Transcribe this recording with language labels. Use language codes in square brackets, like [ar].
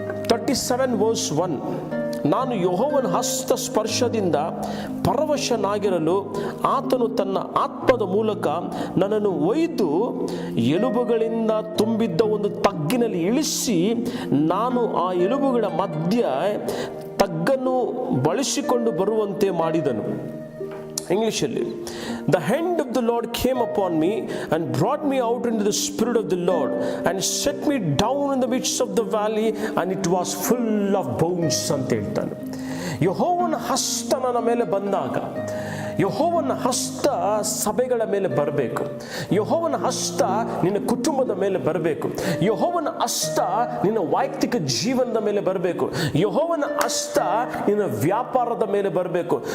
[kn] 37:1, ನಾನು ಯೆಹೋವನ ಹಸ್ತ ಸ್ಪರ್ಶದಿಂದ ಪರವಶನಾಗಿರಲು ಆತನು ತನ್ನ ಆತ್ಮದ ಮೂಲಕ ನನ್ನನ್ನು ಒಯ್ದು ಎಲುಬುಗಳಿಂದ ತುಂಬಿದ್ದ ಒಂದು ತಗ್ಗಿನಲ್ಲಿ ಇಳಿಸಿ, ನಾನು ಆ ಎಲುಬುಗಳ ಮಧ್ಯ ತಗ್ಗನ್ನು ಬಳಸಿಕೊಂಡು ಬರುವಂತೆ ಮಾಡಿದನು. ಇಂಗ್ಲಿಷಲ್ಲಿ, [en] the hand of the Lord came upon me and brought me out into the spirit of the Lord and set me down in the midst of the valley and it was full of bones [kn] ಅಂತ ಹೇಳ್ತಾನೆ. ಯೆಹೋವನ ಹಸ್ತ ನನ್ನ ಮೇಲೆ ಬಂದಾಗ, ಯೆಹೋವನ ಹಸ್ತ ಸಭೆಗಳ ಮೇಲೆ ಬರಬೇಕು. ಯೆಹೋವನ ಹಸ್ತ ನಿನ್ನ ಕುಟುಂಬದ ಮೇಲೆ ಬರಬೇಕು. ಯೆಹೋವನ ಹಸ್ತ ನಿನ್ನ ವೈಯಕ್ತಿಕ ಜೀವನದ ಮೇಲೆ ಬರಬೇಕು. ಯೆಹೋವನ ಹಸ್ತ ನಿನ್ನ ವ್ಯಾಪಾರದ ಮೇಲೆ ಬರಬೇಕು.